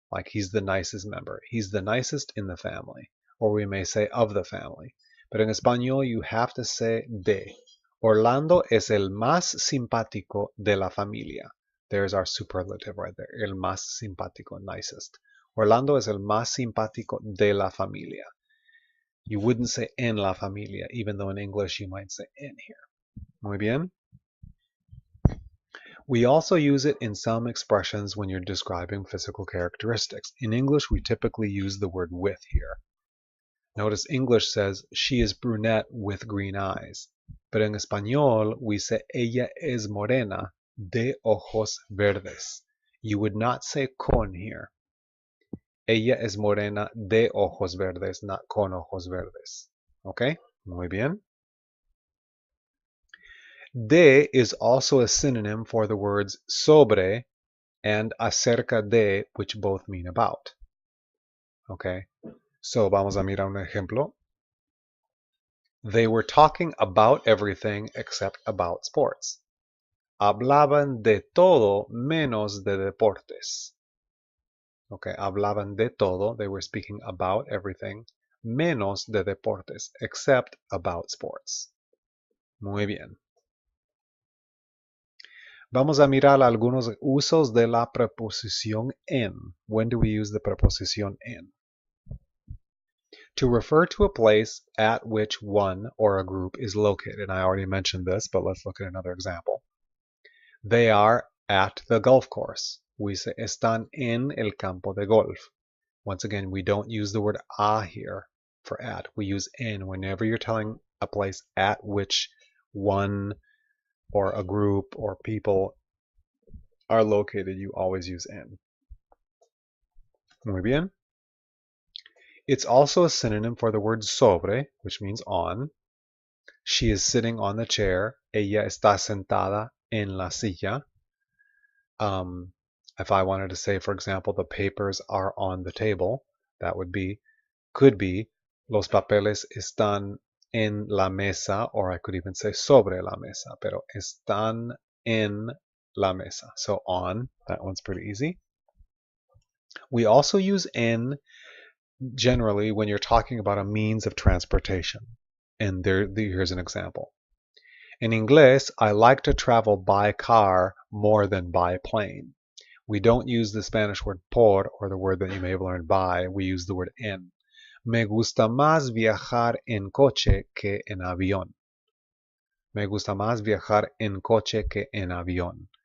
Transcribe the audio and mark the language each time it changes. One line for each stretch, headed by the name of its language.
English: Like he's the nicest member. He's the nicest in the family. Or we may say of the family. But in español, you have to say de.
Spanish: Orlando es el más simpático de la familia.
English: There's our superlative right there.
Spanish: El más simpático, nicest. Orlando es el más simpático de la familia.
English: You wouldn't say
Spanish: en la familia,
English: even though in English you might say en here.
Spanish: Muy bien.
English: We also use it in some expressions when you're describing physical characteristics. In English, we typically use the word with here. Notice English says she is brunette with green eyes. But in Español, we say
Spanish: ella es morena de ojos verdes.
English: You would not say con here.
Spanish: Ella es morena de ojos verdes, not con ojos verdes. Okay? Muy bien.
English: De is also a synonym for the words sobre and acerca de, which both mean about. Okay?
Spanish: So, vamos a mirar un ejemplo.
English: They were talking about everything except about sports.
Spanish: Hablaban de todo menos de deportes. Okay, hablaban de todo.
English: They were speaking about everything
Spanish: menos de deportes,
English: except about sports.
Spanish: Muy bien. Vamos a mirar algunos usos de la preposición en.
English: When do we use the preposition en? To refer to a place at which one or a group is located. And I already mentioned this, but let's look at another example. They are at the golf course. We say
Spanish: están en el campo de golf.
English: Once again, we don't use the word a here for at. We use en. Whenever you're telling a place at which one or a group or people are located, you always use en.
Spanish: Muy bien.
English: It's also a synonym for the word sobre, which means on. She is sitting on the chair.
Spanish: Ella está sentada en la silla.
English: If I wanted to say, for example, the papers are on the table, that could be,
Spanish: los papeles están en la mesa,
English: or I could even say
Spanish: sobre la mesa, pero están en la mesa.
English: So on, that one's pretty easy. We also use en generally when you're talking about a means of transportation. And here's an example. In English, I like to travel by car more than by plane. We don't use the Spanish word por, or the word that you may have learned by. We use the word en.
Spanish: Me gusta más viajar en coche que en avión. Me gusta más viajar en coche que en avión.